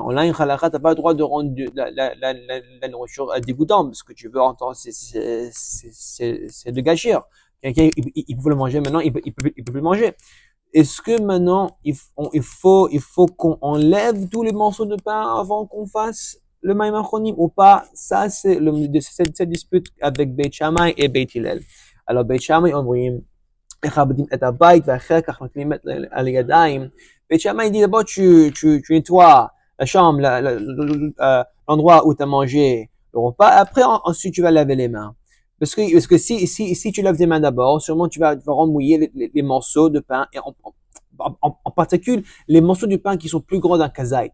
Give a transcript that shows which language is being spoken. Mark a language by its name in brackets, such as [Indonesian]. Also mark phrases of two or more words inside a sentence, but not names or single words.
[French] En ligne halakha, t'as pas le droit de rendre la nourriture dégoûtante, parce que tu veux entendre, c'est de gâchir. Quelqu'un, il peut le manger maintenant, il peut plus le manger. Est-ce que maintenant, il faut qu'on enlève tous les morceaux de pain avant qu'on fasse le [Hebrew] מים אחרונים [French] ou pas? Ça, c'est cette dispute avec Beit Shammai et Beit Hillel. [Hebrew] Alors, Beit Shammai, אומרים, מכבדים את הבית ואחר כך מקלים על הידיים. [French] Beit Shammai dit d'abord, tu nettoies la chambre, l'endroit où tu as mangé le repas. Après, ensuite, tu vas laver les mains. Parce que si tu laves tes mains d'abord, sûrement tu vas remouiller les morceaux de pain, et en particulier les morceaux de pain qui sont plus grands d'un kazait.